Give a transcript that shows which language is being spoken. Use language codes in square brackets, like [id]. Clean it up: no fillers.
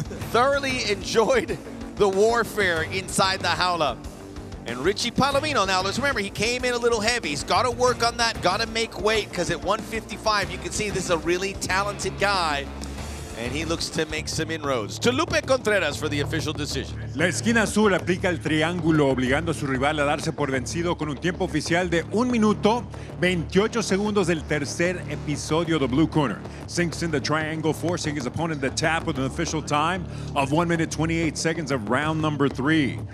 [en] Thoroughly enjoyed the warfare inside the jaula. And Richie Palomino, now let's remember, he came in a little heavy. He's got to work on that, got to make weight, because at 155, you can see this is a really talented guy. And he looks to make some inroads. To Lupe Contreras for the official decision. [es] La esquina azul aplica el triángulo, obligando a su rival a darse por vencido con un tiempo oficial de 1 minuto, 28 segundos del tercer episodio. [en] The blue corner sinks in the triangle, forcing his opponent to tap with an official time of 1 minute 28 seconds of round number 3.